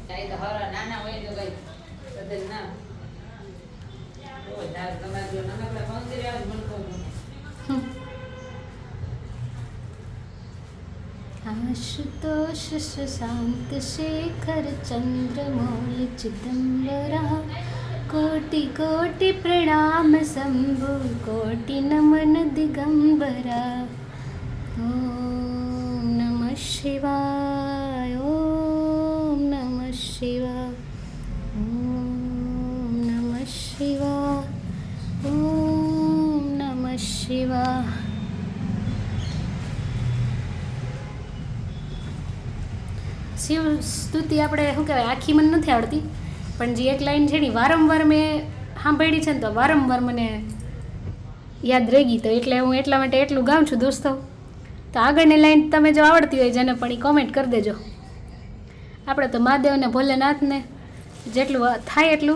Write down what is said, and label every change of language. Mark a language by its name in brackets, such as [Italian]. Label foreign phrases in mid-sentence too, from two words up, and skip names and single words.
[Hindi] आशुतोष शशांत शेखर चंद्रमौलि चिदंबरा कोटि कोटि प्रणाम शंभु कोटि नमन दिगंबरा [Sanskrit] ओम नमः शिवाय ओम नमः शिवाय ओम नमः शिवाय ओम नमः शिवाय [Gujarati] શિવ સ્તુતિ આપણે શું કહેવાય આખી મને નથી આવડતી પણ જે એક લાઈન છે ને વારંવાર મેં સાંભળી છે ને તો વારંવાર મને યાદ રહી ગઈ તો એટલે હું એટલા માટે એટલું ગાઉં છું દોસ્તો તો આગળની લાઈન તમે જો આવડતી હોય જેને પણ એ કોમેન્ટ કરી દેજો આપણે તો મહાદેવને ભોલેનાથને જેટલું થાય એટલું